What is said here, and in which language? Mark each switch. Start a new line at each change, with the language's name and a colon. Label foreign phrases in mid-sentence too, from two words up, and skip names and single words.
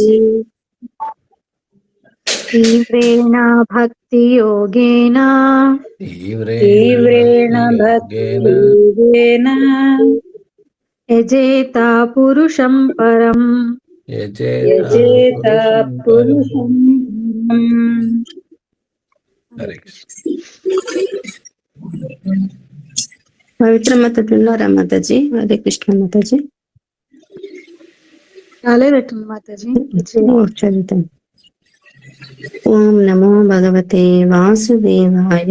Sanskrit: तीव्रेण भक्तियोगेन तीव्रेण भक्तियोगेन यजेता पुरुषं परम्। यजेत पुरुषं परम्। हरे कृष्ण।
Telugu: పవిత్ర మాతలున్నారా మాతాజీ?
Sanskrit: హరే కృష్ణ
Telugu: మాతాజీ. రాలేదట్టుంది మాతాజీ.
Sanskrit: చదువుతాం. ఓం నమో భగవతే వాసుదేవాయ.